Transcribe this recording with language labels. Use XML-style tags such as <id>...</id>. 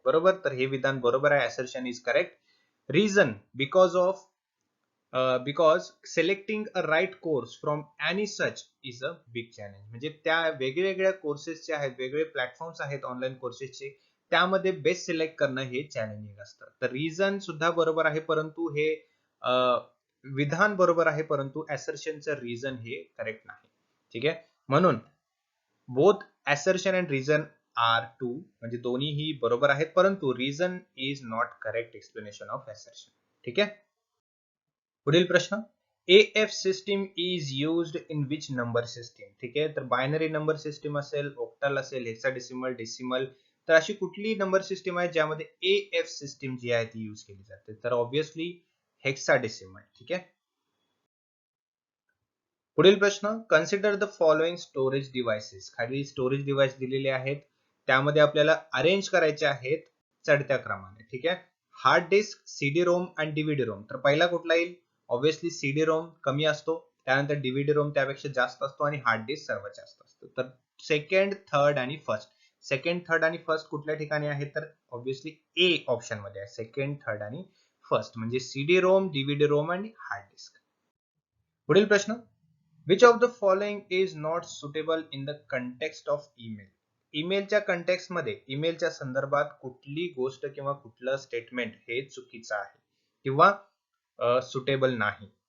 <mr>बरोबर, तर हे विधान बरोबर आहे.</mr> <en>Assertion is correct. Reason, because selecting a right course from any such is a big challenge.</en> <mr>म्हणजे त्या वेगवेगळ्या कोर्सेसचे आहेत, वेगवेगळे प्लॅटफॉर्म्स आहेत ऑनलाईन कोर्सेसचे, त्यामध्ये बेस्ट सिलेक्ट करणं हे चॅलेंजिंग असतं. तर रिझन सुद्धा बरोबर आहे, परंतु हे विधान बरोबर आहे, परंतु assertionचं रिझन हे करेक्ट नाही. ठीक आहे, म्हणून</mr> <en>both assertion and reason are true,</en> <mr>म्हणजे दोन्हीही बरोबर आहेत,</mr> <en>परंतु reason is not correct explanation of assertion.</en> <mr>ठीक आहे. पुढील प्रश्न,</mr> <en>AF system is used in which number system.</en> <mr>ठीक आहे, तर बायनरी नंबर सिस्टीम असेल, ऑक्टल असेल, हेक्साडेसिमल, डेसिमल, तर अशी कुठली नंबर सिस्टीम आहे ज्यामध्ये AF सिस्टीम जी आहे ती यूज केली जाते, तर ऑब्विसली हेक्साडेसिमल. ठीक आहे. पुढील प्रश्न,</mr> <en>Consider the following storage devices.</en> <mr>खाली स्टोरेज डिव्हाइस दिलेले आहेत, त्यामध्ये आपल्याला अरेंज करायचे आहेत चढत्या क्रमाने. ठीक आहे, हार्ड डिस्क, सीडी रोम आणि डीव्हीडी रोम. तर पहिला कुठला येईल? ऑब्विसली सीडी रोम कमी असतो, त्यानंतर डीव्हीडी रोम त्यापेक्षा जास्त असतो आणि हार्ड डिस्क सर्वात जास्त असतो. तर सेकंड, थर्ड आणि फर्स्ट. सेकंड, थर्ड आणि फर्स्ट कुठल्या ठिकाणी आहे? तर ऑब्विसली ए ऑप्शन मध्ये आहे. सेकंड, थर्ड आणि फर्स्ट म्हणजे सीडी रोम, डीव्हीडी रोम आणि हार्ड डिस्क. पुढील प्रश्न,</mr> <en>which of the following is not suitable in the context of email.</en> <mr>ईमेलच्या context मध्ये, ईमेलच्या संदर्भात कुठली गोष्ट किंवा कुठलं स्टेटमेंट हे चुकीचं आहे किंवा सुटेबल नाही.</mr>